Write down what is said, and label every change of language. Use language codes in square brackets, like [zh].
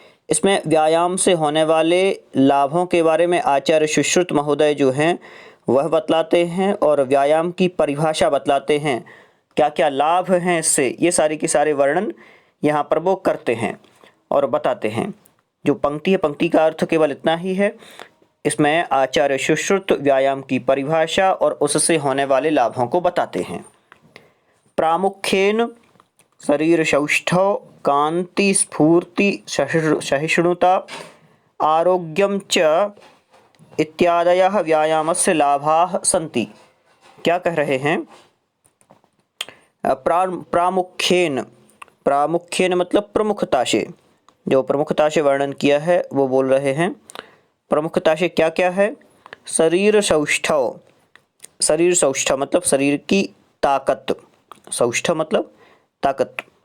[hi] इसमें व्यायाम से होने वाले लाभों के बारे में आचार्य सुश्रुत महोदय जो हैं वह बतलाते हैं और व्यायाम की परिभाषा बतलाते हैं, क्या क्या लाभ हैं इससे। ये सारी की सारे वर्णन यहाँ पर वो करते हैं और बताते हैं। जो पंक्ति है, पंक्ति का अर्थ केवल इतना ही है। इसमें आचार्य सुश्रुत व्यायाम की परिभाषा और उससे होने वाले लाभों को बताते हैं। [sa] प्रामुख्येन शरीर सौष्ठव, कांति, स्फूर्ति, सहिष्णुता, आरोग्यम च इत्यादयः व्यायामस्य लाभाः सन्ति। [hi] क्या कह रहे हैं? प्रामुख्येन, प्रामुख्येन मतलब प्रमुखता से, जो प्रमुखता से वर्णन किया है वो बोल रहे हैं। प्रमुखता से क्या क्या है? शरीर सौष्ठव, शरीर सौष्ठव मतलब शरीर की ताकत, सौष्ठव मतलब ताकत।